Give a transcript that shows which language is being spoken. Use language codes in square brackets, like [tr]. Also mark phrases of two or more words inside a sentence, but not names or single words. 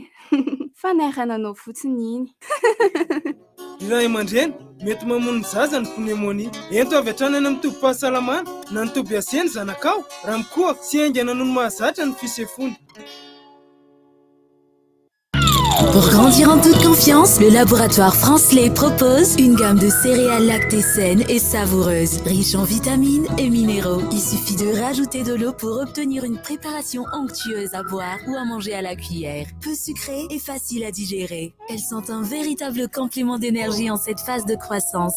[mg] Fanahirananao fotsiny iny. Ray aman-dreny, mety mamono ny zaza ny pneumonia. Ento avy hatrany any amin'ny tobi-pahasalamana, na ny tobi-aseny zanakao, raha mikohaka sy aingana noho ny mahazatra ny fisefony. [fr] Pour grandir en toute confiance, le laboratoire Francelet propose une gamme de céréales lactées saines et savoureuses, riches en vitamines et minéraux. Il suffit de rajouter de l'eau pour obtenir une préparation onctueuse à boire ou à manger à la cuillère. Peu sucrée et facile à digérer. Elles sont un véritable complément d'énergie en cette phase de croissance.